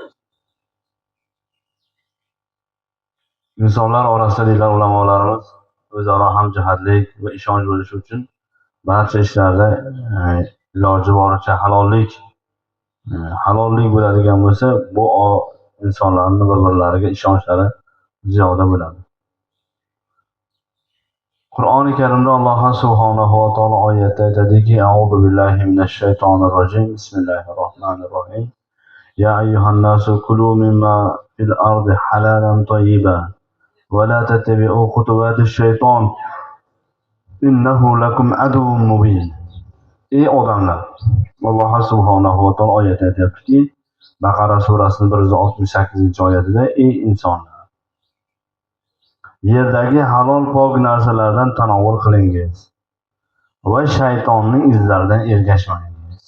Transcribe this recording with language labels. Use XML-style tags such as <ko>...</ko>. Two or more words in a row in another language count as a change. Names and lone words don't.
<uz>İnsanlar orasida deydilar ulamolarimiz o'zaro hamjihatlik va ishonch bo'lishi uchun barcha ishlarda iloji boricha halollik bo'ladigan bo'lsa, bu insonlarning bir-birlariga ishonchlari ziyoda bo'ladi. Qur'oni Karimda Alloh</uz> <ar>سبحانه وتعالى</ar> <uz>oyatda aytadiki:</uz> <ar>"أعوذ بالله من الشيطان الرجيم. بسم الله الرحمن الرحيم. يا أيها الناس كلوا مما في الأرض حلالا طيبا ولا تتبعوا خطوات الشيطان. إنه لكم عدو مبين."</ar> <uz>Ey odamlar, Alloh</uz> <ar>سبحانه وتعالى</ar> <uz>oyatda aytayaptiki, Baqara surasining 168-oyatida: "Ey insonlar, yerdagi halol pok narsalardan tanovvul qilingiz va shaytonning izlaridan ergashmangiz.</uz>